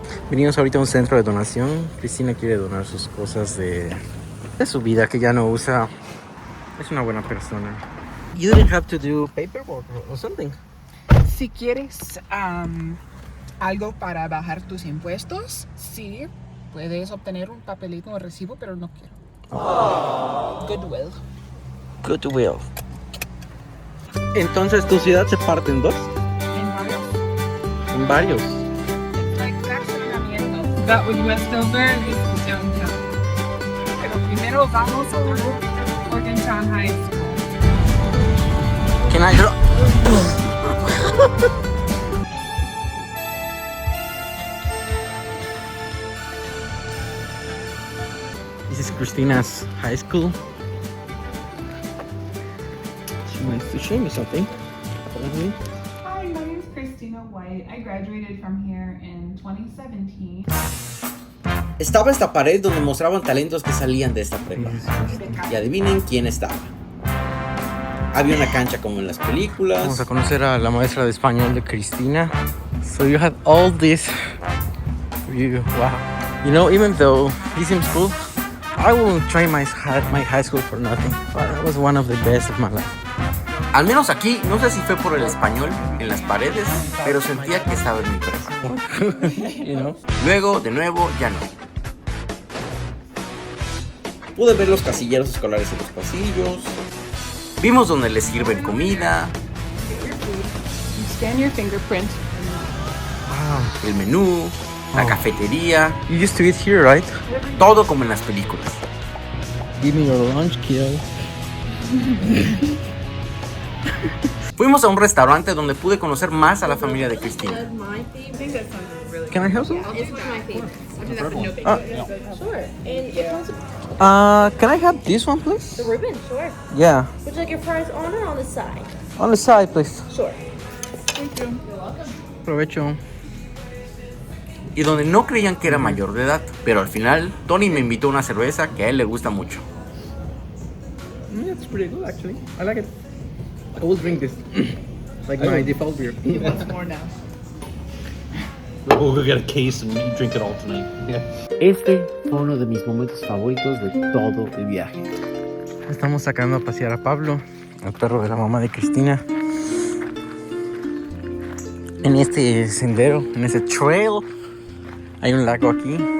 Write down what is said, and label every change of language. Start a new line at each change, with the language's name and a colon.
Spanish: Vinimos ahorita a un centro de donación. Cristina quiere donar sus cosas de su vida que ya no usa. Es una buena persona.
English: You didn't have to do paperwork or something.
Spanish: Si quieres algo para bajar tus impuestos, sí, puedes obtener un papelito o recibo, pero no quiero.
English: Goodwill. Goodwill.
Spanish: Entonces, ¿tu ciudad se parte en dos? En varios. En varios.
English: Like fraccionamientos. That was Westover, this is downtown.
Spanish: Pero primero vamos a Morgantown High School.
English: Can I draw? This is Christina's high school. She wants to show me something. Apparently. Hi, my name is Christina White. I graduated from here in 2017.
Spanish: Estaba esta pared donde mostraban talentos que salían de esta prepa. Y adivinen quién estaba. Había una cancha como en las películas. Vamos a conocer a la maestra de español de Cristina.
English: So you had all this for you. Wow. You know, even though this seems cool, I wouldn't trade my high school for nothing. But that was one of the best of my life.
Spanish: Al menos aquí, no sé si fue por el español en las paredes, pero sentía que estaba en mi prepa.
English: You know?
Spanish: Luego, de nuevo, ya no. Pude ver los casilleros escolares en los pasillos. Vimos donde les sirven comida,
English: You scan your fingerprint. Wow.
Spanish: el menú, la cafetería,
English: You used to eat here, right?
Spanish: todo como en las películas.
English: Give me your lunch, kiddo.
Spanish: Fuimos a un restaurante donde pude conocer más a la familia de Cristina.
English: Can I have some? It's my favorite. Sure. And it comes with Can I have this one, please? the ribbon, sure. Yeah. Would you like your fries on or on the side? On the side, please. Sure.
Spanish: Provecho. y donde no creían que era mayor de edad. Pero al final, Tony me invitó a una cerveza que a él le gusta mucho.
English: It's pretty good actually. I like it. I will drink this. Like my default beer. He wants more now. We'll go get a case and drink it all tonight.
Spanish: Este fue uno de mis momentos favoritos de todo el viaje. Estamos sacando a pasear a Pablo, el perro de la mamá de Cristina. En este sendero, en ese trail, hay un lago aquí.